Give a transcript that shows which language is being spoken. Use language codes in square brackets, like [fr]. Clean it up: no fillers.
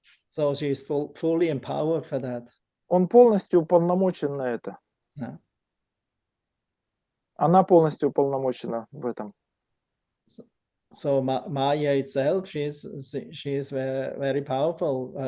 [en] So she is fully empowered for that. [ru] Он полностью уполномочен на это. [en] Yeah. [ru] Она полностью уполномочена в этом. [en] So Maya itself, she is very powerful.